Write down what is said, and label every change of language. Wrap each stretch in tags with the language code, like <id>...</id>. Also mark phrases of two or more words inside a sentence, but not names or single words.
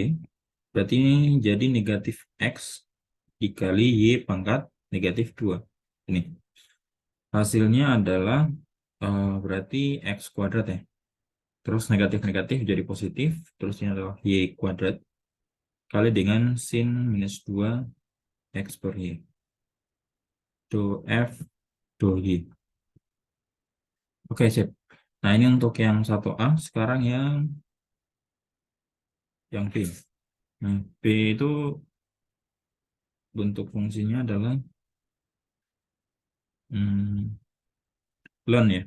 <id>Berarti ini jadi negatif X dikali Y pangkat negatif 2. Ini. Hasilnya adalah berarti X kuadrat ya. Terus negatif-negatif jadi positif. Terus ini adalah Y kuadrat. Kali dengan sin minus 2 X per Y. Do F, do Y. Oke, sip. Nah, ini untuk yang 1A. Sekarang yang B. Nah, B itu bentuk fungsinya adalah ln ya.</id>